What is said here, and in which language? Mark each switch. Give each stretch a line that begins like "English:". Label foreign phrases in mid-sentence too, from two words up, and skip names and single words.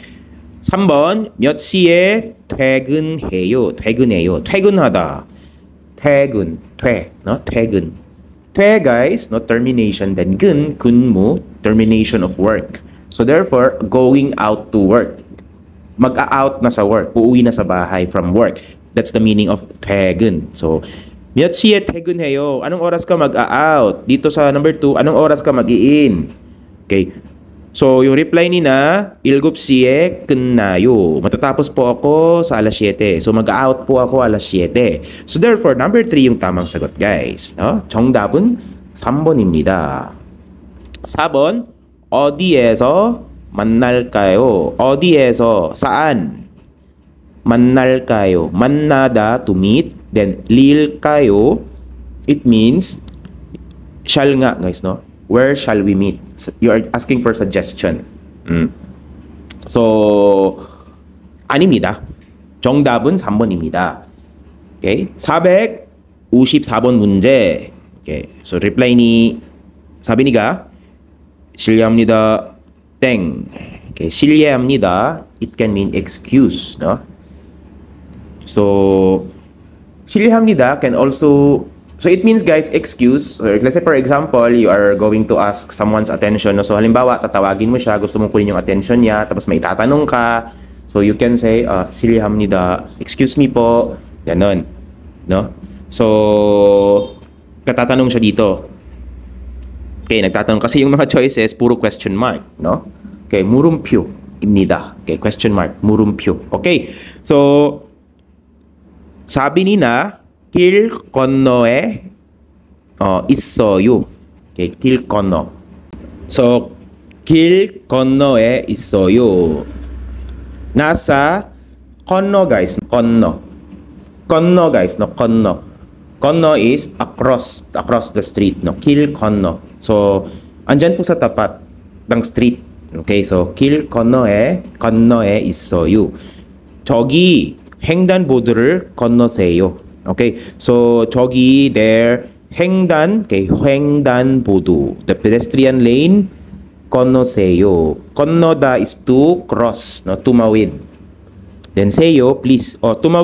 Korean: 3번, 몇 시에 퇴근해요? 퇴근하다. 퇴근. 퇴,
English: guys, no, termination. Then 근무, termination of work. So therefore, going out to work.
Filipino: Mag-a-out na sa work. Uuwi na sa bahay
English: from work. That's the meaning of 퇴근. So,
Korean: 몇 시에 퇴근해요?
Filipino: Anong oras ka mag-a-out? Dito sa number 2, anong oras ka mag-i-in? Okay. So, yung reply ni na, 7시에 끝나요. Matatapos po ako sa alas 7. So, mag-out po ako alas 7.
English: So, therefore, number 3
Filipino: yung tamang sagot, guys.
English: No?
Korean: 정답은 3번입니다. 4번, 어디에서 만날까요? 어디에서, saan? 만날까요? 만나다,
English: to meet. Then, 릴까요? It means, shall nga, guys, no? Where shall we meet? You are asking for suggestion. So,
Korean: 아닙니다. 정답은 3번입니다. Okay? 454번 문제.
English: Okay.
Filipino: So, reply ni, sabi ni가,
Korean: 실례합니다. 땡.
Filipino: Okay.
Korean: 실례합니다.
English: It can mean excuse, no? So, 실례합니다 can also, so it means, guys, excuse. So, let's say for example, you are going to ask someone's attention. No?
Filipino: So halimbawa, tatawagin mo siya, gusto mong kunin yung attention niya, tapos may itatanong ka.
English: So you can say, 실례합니다. Excuse me po. Ganon. No?
Filipino: So, katatanong siya dito. Okay, nagtatanong. Kasi yung mga choices, puro
English: question mark. No? Okay, 물음표입니다. Okay, question mark. 물음표. Okay.
Filipino: So, sabi ni na,
Korean: 길 건너에 있어요. Okay, 길 건너. So, 길 건너에 있어요.
Filipino: nasa 건너, guys.
Korean: 건너, guys. No, 건너. 건너
English: is across the street. No,
Korean: 길 건너.
Filipino: So, andyan po sa tapat ng street.
Korean: Okay, so 길 건너에 있어요. 저기 횡단보도를 건너세요.
English: Okay, so 저기 there 횡단, okay, 횡단보도, the pedestrian lane, 건너세요. 건너다 is to cross, no, tumawid. Then seyo, please.